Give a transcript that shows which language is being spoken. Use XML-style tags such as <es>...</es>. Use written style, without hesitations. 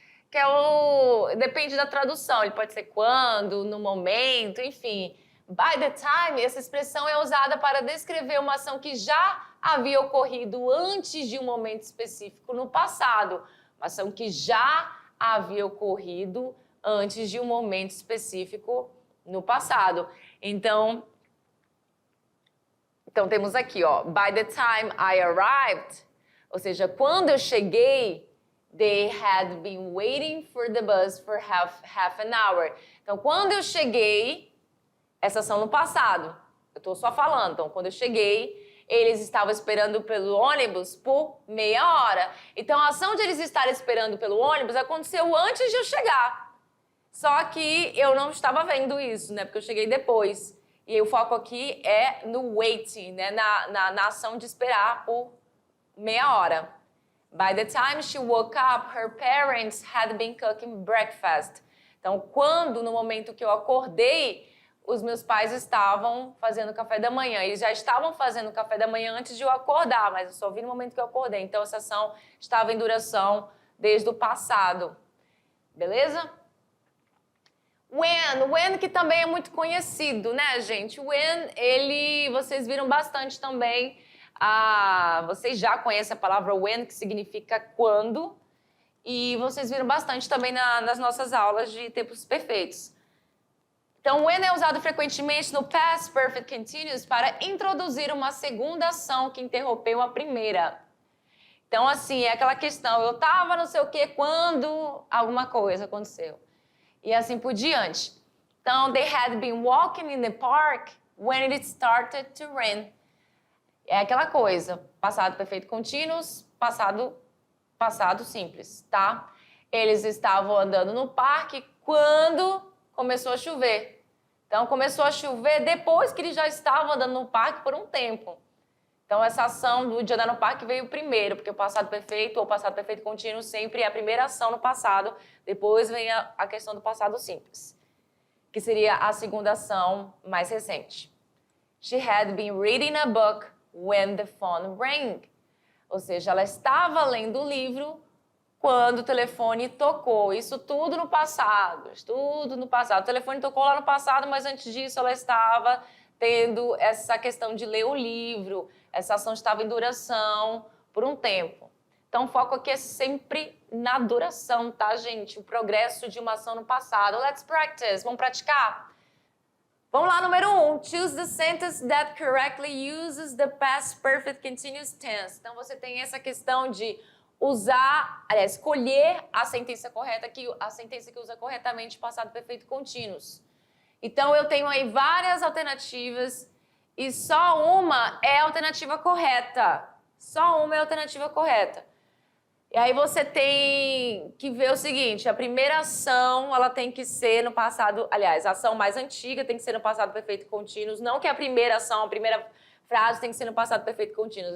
<pt>Que é depende da tradução, ele pode ser quando, no momento, enfim. By the time, essa expressão é usada para descrever uma ação que já havia ocorrido antes de um momento específico no passado. Uma ação que já havia ocorrido antes de um momento específico no passado. Então temos aqui, ó,</pt> <en>by the time I arrived,</en> <pt>ou seja, quando eu cheguei,</pt> <en>they had been waiting for the bus for half an hour.</en> <pt>Então, quando eu cheguei, essa ação no passado, eu estou só falando, então, quando eu cheguei, eles estavam esperando pelo ônibus por meia hora. Então, a ação de eles estarem esperando pelo ônibus aconteceu antes de eu chegar. Só que eu não estava vendo isso, né, porque eu cheguei depois. E o foco aqui é no waiting, né, na ação de esperar por meia hora.</pt> <en>By the time she woke up, her parents had been cooking breakfast.</en> <pt>Então, no momento que eu acordei, os meus pais estavam fazendo café da manhã. Eles já estavam fazendo café da manhã antes de eu acordar, mas eu só vi no momento que eu acordei. Então, essa ação estava em duração desde o passado. Beleza? When, que também é muito conhecido, né, gente? When, vocês viram bastante também. Vocês já conhecem a palavra when, que significa quando, e vocês viram bastante também nas nossas aulas de tempos perfeitos. Então, when é usado frequentemente no past perfect continuous para introduzir uma segunda ação que interrompeu a primeira. Então, assim, é aquela questão, eu estava não sei o que quando alguma coisa aconteceu. E assim por diante.</pt> <en>Então, they had been walking in the park when it started to rain.</en> <pt>É aquela coisa, passado perfeito contínuos, passado simples, tá? Eles estavam andando no parque quando começou a chover. Então, começou a chover depois que eles já estavam andando no parque por um tempo. Então, essa ação do de andar no parque veio primeiro, porque o passado perfeito ou passado perfeito contínuo sempre é a primeira ação no passado, depois vem a questão do passado simples, que seria a segunda ação mais recente.</pt> <en>She had been reading a book when the phone rang.</en> <pt>Ou seja, ela estava lendo o livro quando o telefone tocou. Isso tudo no passado, tudo no passado. O telefone tocou lá no passado, mas antes disso ela estava tendo essa questão de ler o livro. Essa ação estava em duração por um tempo. Então, o foco aqui é sempre na duração, tá, gente? O progresso de uma ação no passado.</pt> <en>Let's practice.</en> <pt>Vamos praticar? Vamos lá, número 1.</pt> <en>Choose the sentence that correctly uses the past perfect continuous tense.</en> <pt>Então, você tem essa questão de usar, aliás, escolher a sentença correta, a sentença que usa corretamente o passado perfeito contínuos. Então, eu tenho aí várias alternativas e só uma é a alternativa correta. Só uma é a alternativa correta. E aí você tem que ver o seguinte, a primeira ação, ela tem que ser no passado, aliás, a ação mais antiga tem que ser no passado perfeito contínuos, não que a primeira ação, a primeira frase tem que ser no passado perfeito contínuos.</pt>